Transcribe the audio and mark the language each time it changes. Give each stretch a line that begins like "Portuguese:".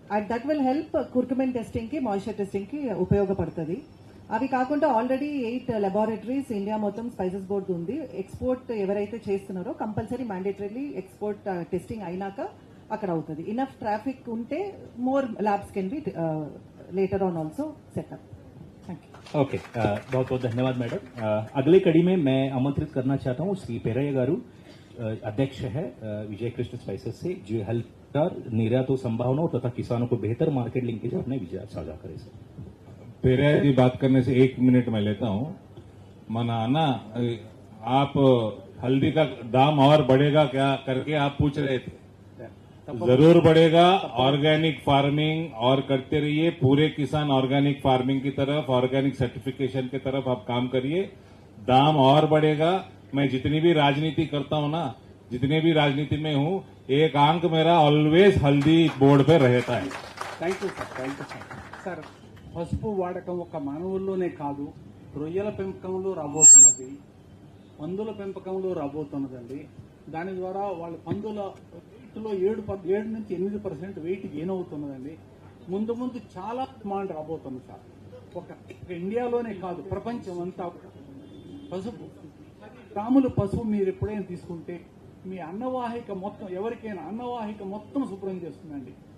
English: that will help
Telugu: curcumin testing కి, moisture testing కి ఉపయోగపడుతుంది. అవి కాకుండా ఆల్రెడీ 8 లెబారెటరీస్ ఇండియా మొత్తం స్పైసెస్ బోర్డు ఉంది. ఎక్స్పోర్ట్ ఎవరైతే చేస్తున్నారో కంపల్సరీ మ్యాండేటరీలీ ఎక్స్పోర్ట్ టెస్టింగ్ అయినాక అక్కడ అవుతుంది.
English: Enough traffic ఉంటే more labs can be later on also set up. Thank you.
Hindi: Okay, बहुत बहुत धन्यवाद मैडम. अगली कड़ी में मैं आमंत्रित करना चाहता हूँ श्री पेरయ్య गारू, अध्यक्ष है विजय कृष्ण स्पाइसेस से, जो हेल्थ निर्यात संभावनाओं तथा किसानों को बेहतर मार्केट लिंकेज अपने विचार साझा करे सर. पेरయ్య जी बात करने से 1 मिनट मैं लेता हूँ. मना ना आप हल्दी का दाम और बढ़ेगा क्या करके आप पूछ रहे थे. जरूर बढ़ेगा. ऑर्गेनिक फार्मिंग और करते रहिए. पूरे किसान ऑर्गेनिक फार्मिंग की तरफ, ऑर्गेनिक सर्टिफिकेशन की तरफ आप काम करिए. दाम और बढ़ेगा. मैं जितनी भी राजनीति करता हूं ना, जितने भी राजनीति में हूं, एक अंक मेरा ऑलवेज हल्दी बोर्ड पे रहता है.
English: Thank you sir. Thank you sir.
Telugu: Sir, పసుపు వాడకం ఒక మానవుల్లోనే కాదు, రొయ్యల పెంపకంలో రాబోతున్నది, పందుల పెంపకంలో రాబోతున్నదండి. దాని ద్వారా వాళ్ళ పందుల వెయిట్లో 7 నుంచి 8% వెయిట్ గెయిన్ అవుతున్నదండి. ముందు ముందు చాలా డిమాండ్ రాబోతుంది సార్. ఒక ఇండియాలోనే కాదు, ప్రపంచం అంతా పసుపు గ్రాములు పసుపు మీరు ఎప్పుడైనా తీసుకుంటే మీ అన్నవాహిక మొత్తం, ఎవరికైనా అన్నవాహిక మొత్తం శుభ్రం చేస్తుందండి.